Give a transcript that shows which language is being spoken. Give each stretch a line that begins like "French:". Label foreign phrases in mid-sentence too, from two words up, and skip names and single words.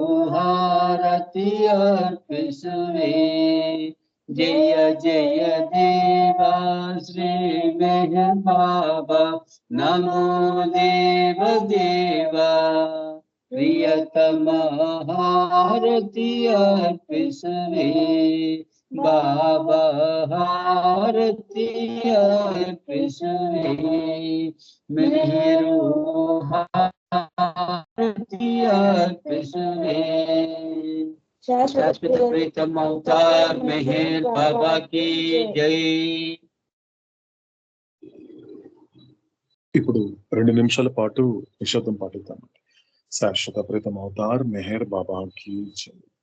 Kannada: ಹಾರತಿ ಅರ್ಪಿಸುವೆ ಜಯ ಜಯ ದೇವ ಶ್ರೀ ಮೆಹರ್ ಬಾಬಾ ನಮೋ ದೇವ ದೇವ ಪ್ರಿಯತಮ ಹಾರತಿ ಅರ್ಪಿಸುವೆ ಬಾಬಾ ಹಾರತಿ ಅರ್ಪಿಸುವೆ ಮೆಹರು ಹಾರತಿ ಅರ್ಪಿಸುವೆ ಶಾಶ್ವತ ಪ್ರೀತಮ
Hindi: अवतार मेहर बाबा की जय.
Telugu: ఇప్పుడు 2 నిమిషాల పాటు నిశ్శబ్దం పాటిద్దాం.
Hindi: शाश्वत प्रीतम अवतार मेहर बाबा की जय.